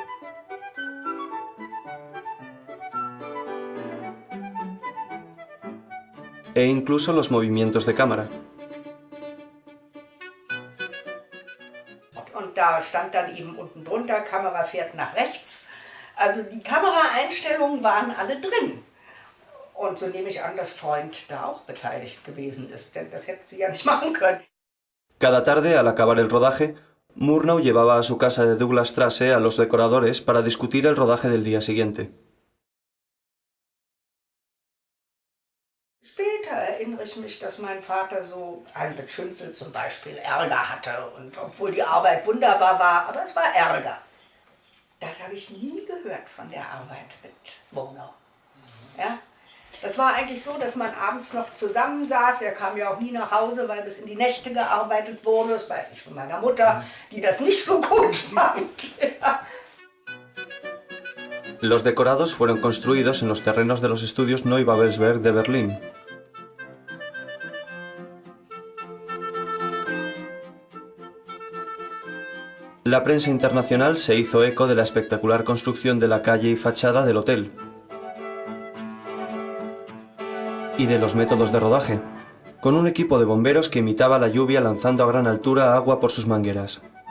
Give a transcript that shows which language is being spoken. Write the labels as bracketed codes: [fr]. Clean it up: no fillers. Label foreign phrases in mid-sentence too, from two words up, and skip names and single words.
[es] e incluso los movimientos de cámara. [de] Und da stand dann eben unten drunter, Kamera fährt nach rechts. Also die Kameraeinstellungen waren alle drin. Und so nehme ich an, dass Freund da auch beteiligt gewesen ist, denn das hätten sie ja nicht machen können. [es] Cada tarde, al acabar el rodaje, Murnau llevaba a su casa de Douglasstrasse a los decoradores para discutir el rodaje del día siguiente. [de] Später erinnere ich mich, dass mein Vater so mit Schünzel zum Beispiel Ärger hatte. Und obwohl die Arbeit wunderbar war, aber es war Ärger. Das habe ich nie gehört von der Arbeit mit Murnau. Ja? Das war eigentlich so, dass man abends noch zusammensaß. Er kam ja auch nie nach Hause, weil bis in die Nächte gearbeitet wurde. Das weiß ich von meiner Mutter, die das nicht so gut fand. Ja. [es] Los decorados fueron construidos en los terrenos de los estudios Neubabelsberg de Berlín. La prensa internacional se hizo eco de la espectacular construcción de la calle y fachada del hotel y de los métodos de rodaje, con un equipo de bomberos que imitaba la lluvia lanzando a gran altura agua por sus mangueras.